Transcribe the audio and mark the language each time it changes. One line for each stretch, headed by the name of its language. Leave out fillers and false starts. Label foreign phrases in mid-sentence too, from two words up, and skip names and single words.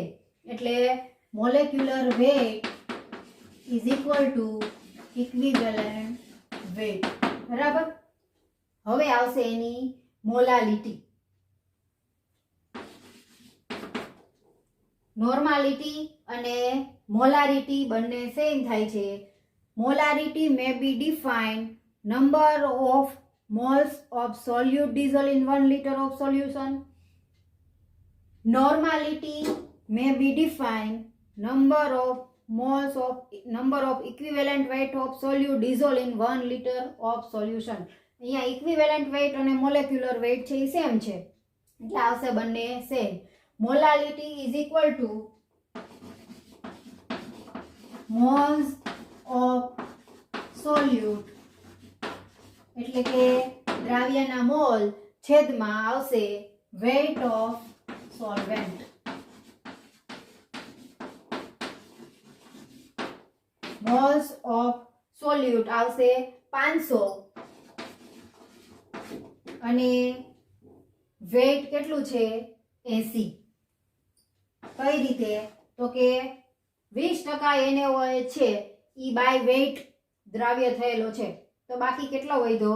English: એટલે molecular weight is equal to equivalent weight.
Gujarati: બરાબર, હવે આવશે એની મોલાલિટી. નોર્માલિટી અને મોલારિટી બંને સેમ થાય છે.
English: Molarity may be defined number of moles of solute dissolved in 1 liter of solution. Normality may be defined number of equivalent weight of solute dissolved in 1 liter of solution.
Gujarati: અહીંયા
English: equivalent weight
Gujarati: અને
English: molecular weight
Gujarati: છે એ સેમ છે એટલે આવશે બંને સેમ.
English: Molality is equal to moles of solute
Gujarati: એટલે કે દ્રાવ્યના મોલ છેદમાં આવશે
English: weight of solvent. moles of solute
Gujarati: આવશે 500 અને weight કેટલું છે? 80. કઈ રીતે? તો કે 20% NaOH છે ઈ
English: by weight
Gujarati: દ્રાવ્ય થયેલો છે તો બાકી કેટલો વધ્યો?